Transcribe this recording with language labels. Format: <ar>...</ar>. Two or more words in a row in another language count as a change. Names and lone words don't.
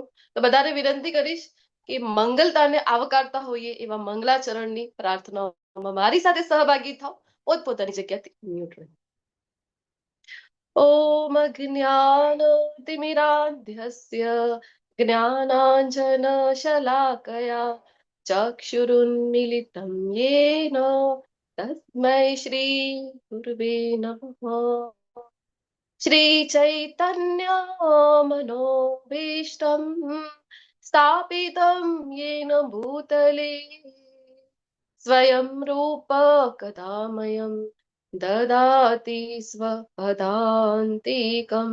<gu>તો બધાને વિનંતી કરીશ કે મંગલતાને આવકારતા હોઈએ એવા મંગલાચરણની પ્રાર્થનાઓમાં મારી સાથે સહભાગી થાવ, પોતપોતાની જગ્યાથી મ્યુટ રહે.</gu> <sa>ઓમ જ્ઞાનતિમિરાન્ધ્યસ્ય જ્ઞાનાંજન શલાકયા ચક્ષુરુન્મિલિतं येन तस्मै श्री गुरुवे नमः. श्री चैतन्य मनोभीष्टं स्थापितं येन भूतले स्वयं रूप कदामयं ददाति स्वपदान्तिकम्.</sa>